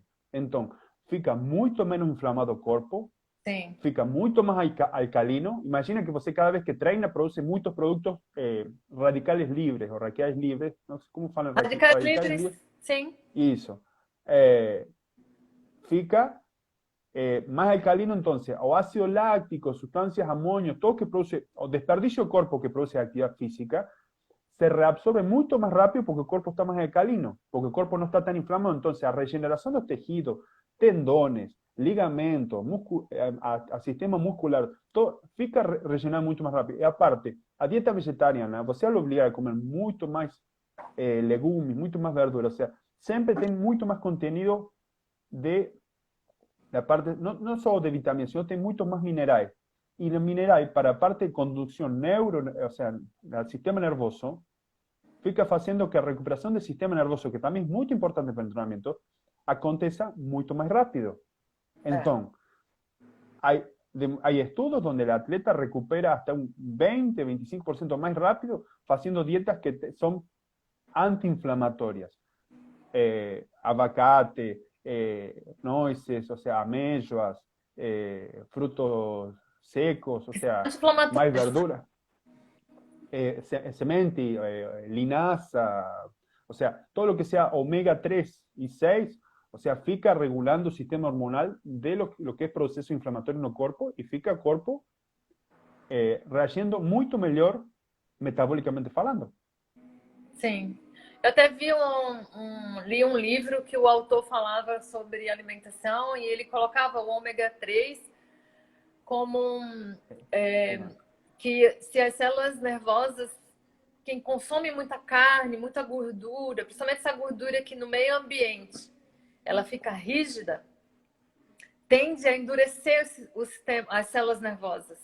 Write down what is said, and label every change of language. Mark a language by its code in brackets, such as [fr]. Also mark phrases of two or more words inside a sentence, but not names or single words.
[pt] Então, fica muito menos inflamado o corpo, Sim. fica muito mais alcalino. Imagina que você, cada vez que treina, produz muitos produtos radicais livres, ou radicais livres, não sei como falam, Radicais radicais livres, livres. sim. Isso. [es] Fica más alcalino, entonces, o ácido láctico, sustancias, amonio, todo que produce, o desperdicio del cuerpo que produce actividad física, se reabsorbe mucho más rápido porque el cuerpo está más alcalino, porque el cuerpo no está tan inflamado. Entonces, a regeneración de los tejidos, tendones, ligamentos, a sistema muscular, todo fica rellenado mucho más rápido. Y aparte, a dieta vegetariana, você lo obliga a comer mucho más legumes, mucho más verduras, o sea, siempre tiene mucho más contenido de la parte, no solo de vitaminas, sino [pt] tem muitos mais minerais. E os minerais, para a parte de condução [es] o sea, [pt] del sistema nervoso, fica fazendo que a recuperação do sistema nervoso, que também é muito importante para o treinamento, aconteça muito mais rápido. Então, [es] hay estudios donde el atleta recupera hasta un 20-25% más rápido haciendo dietas que son antiinflamatorias. Abacate, nueces, o sea, amêijoas, frutos secos, o sea, más verdura, semente, linaza, o sea, todo lo que sea omega 3 y 6, o sea, fica regulando el sistema hormonal de lo que es proceso inflamatorio [pt] no corpo [es] y [pt] fica o corpo reagindo muito melhor metabolicamente falando. Sim. Eu até li um livro que o autor falava sobre alimentação e ele colocava o ômega 3 como que se as células nervosas, quem consome muita carne, muita gordura, principalmente essa gordura que no meio ambiente, ela fica rígida, tende a endurecer as células nervosas.